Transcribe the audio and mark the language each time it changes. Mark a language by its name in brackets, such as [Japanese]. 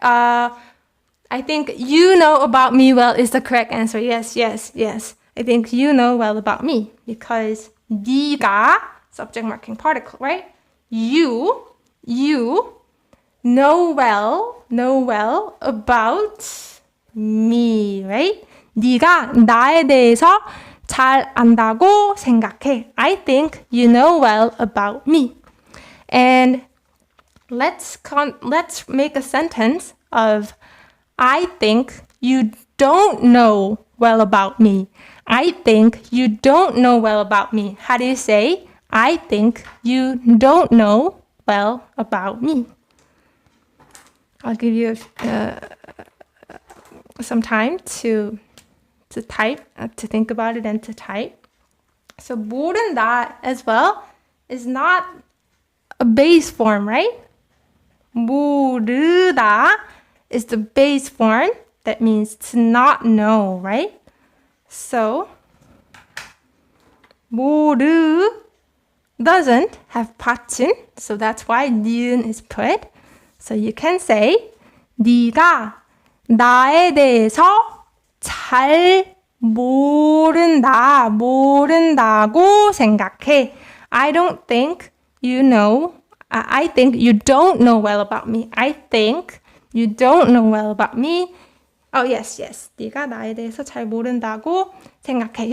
[English] I think you know about me well is the correct answer. Yes. I think you know well about me because 네가 subject marking particle, right? You know well about me, right? [Korean] 네가 나에 대해서 잘 안다고 생각해. [English] I think you know well about me. And let's make a sentence of I think you don't know well about me. I think you don't know well about me. How do you say I think you don't know well about me? I'll give you some time to type, to think about it and to type. So 모른다 as well is not a base form, right? 모르다 is the base form. That means to not know, right? So 모르 doesn't have 받침, so that's why 니은 is put. So you can say [Korean] 네가 나에 대해서 잘 모른다고 생각해. [English] I don't think you know. I think you don't know well about me. I think you don't know well about me. Oh, yes. [Korean] 네가 나에 대해서 잘 모른다고 생각해.